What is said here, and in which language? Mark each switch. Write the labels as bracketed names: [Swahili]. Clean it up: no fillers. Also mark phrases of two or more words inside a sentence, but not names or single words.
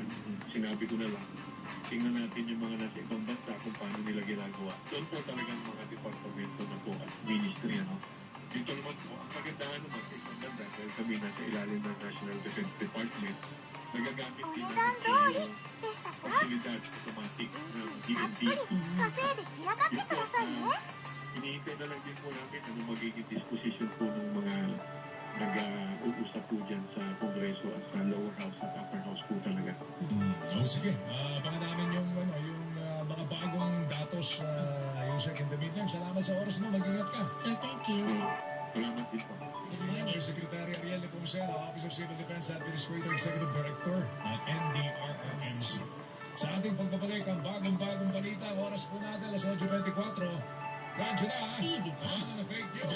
[Filipino] Sinabi ko na lang, tingnan natin yung mga nasa ibang bansa kung paano nila ginagawa. Doon po talagang mga departamento na po at ministry, ano. Dito naman po, ang kagandahan naman sa isang banda, dahil kami nasa ilalim ng National Defense Department, nagagamit din natin yung [Japanese] でしたか [Filipino] facilidad automatic ng [Japanese] たっ [Filipino] DND. [Japanese] ぷり稼いできやがってくださいね [Filipino] Hinihintay na lang din po namin ano magiging disposition po ng mga nag-uusap po dyan sa Kongreso at sa [English] lower house [Filipino] at [English] upper house [Filipino] po talaga. So sige, abangan namin yung, mga bagong datos yung [English] second meantime. [Filipino] Salamat sa oras mo, mag-ingat ka. Sir, [English] thank you. [Filipino] Salamat din po. [English] Good morning. [Filipino] Secretary Ariel Nepomuceno, [English] Office of Civil Defense Administrator, Executive Director [Filipino] ng NDRRMC. Sa ating pagbabalik ang bagong-bagong balita, ang oras po natin, alas 8:24. Radyo na, TV pa. abangan na fake news.